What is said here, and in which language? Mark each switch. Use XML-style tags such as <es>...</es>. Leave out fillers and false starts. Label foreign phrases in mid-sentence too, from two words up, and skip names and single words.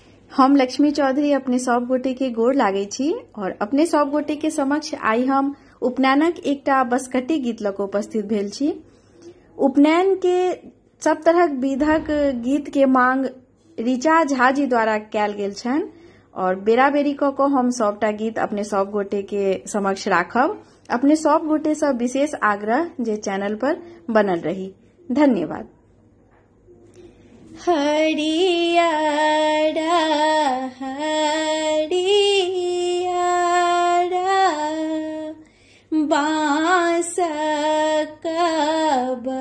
<mai>हम लक्ष्मी चौधरी अपने सब गोटे के गोर लागे छी और अपने सब गोटे के समक्ष आई हम उपनयनक एकटा बसकटी गीत लऽ कऽ उपस्थित भेल छी। उपनयन के सब तरहक विधक गीत के मांग ऋचा झा जी द्वारा कैल गेल छनि और बेरा बेरी कऽ कऽ हम सबटा गीत अपने सब गोटे के समक्ष राखब। अपने सब गोटे से विशेष आग्रह जे चैनल पर बनल रही। धन्यवाद। हरियारा हरियारा बांस का</mai>